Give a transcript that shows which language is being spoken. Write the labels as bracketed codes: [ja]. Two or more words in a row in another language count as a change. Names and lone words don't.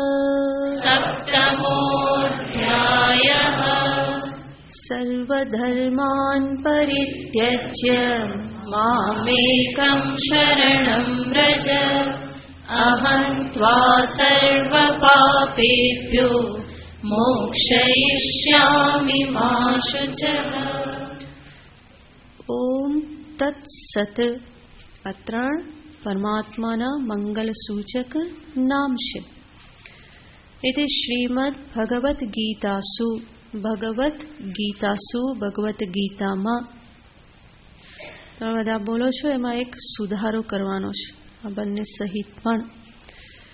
[sa] सर्वधर्मान् परित्यज्य मामेकं शरणं व्रज अहं त्वा सर्वपापेभ्यो मोक्षयिष्यामि मा शुचः. ओम तत्सत. [gu] આ ત્રણ પરમાત્માના મંગલ સૂચક નામ છે. એટલે શ્રીમદ ભગવદ્ ગીતાસુ, ભગવદ્ ગીતામાં તમે બધા બોલો છો, એમાં એક સુધારો કરવાનો છે આ બંને સહિત પણ.